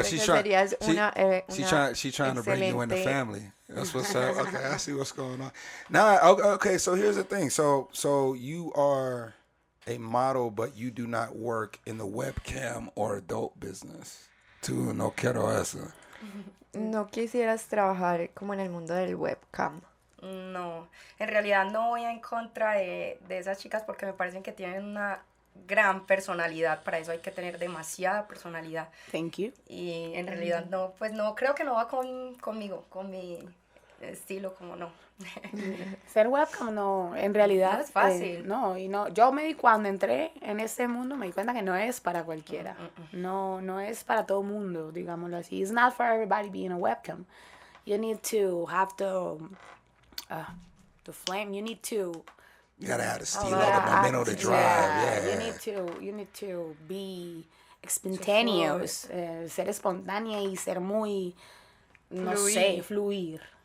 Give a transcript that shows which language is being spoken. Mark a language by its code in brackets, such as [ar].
[es] creo que serías [en] she trying to bring you in the [es] excelente- [en] family. That's what's up. Okay, I see what's going on. Now, okay. So here's the thing. So you are a model, but you do not work in the webcam or adult business. [es] Tú no quiero eso. No quisieras trabajar como en el mundo del webcam. No, en realidad no voy en contra de esas chicas, porque me parecen que tienen una gran personalidad. Para eso hay que tener demasiada personalidad. [en] Thank you. [es] Y en realidad no, pues no, creo que no va conmigo, con mi estilo, como no. Ser webcam no, en realidad No es fácil. no, y no, yo cuando entré en este mundo me di cuenta que no es para cualquiera. No es para todo mundo, digámoslo así. [en] It's not for everybody being a webcam. You need to have the flame. You need to You gotta have the steel, you gotta momentum, act- the drive. Yeah. You need to be spontaneous, [es] ser espontánea y ser muy, no sé, fluir.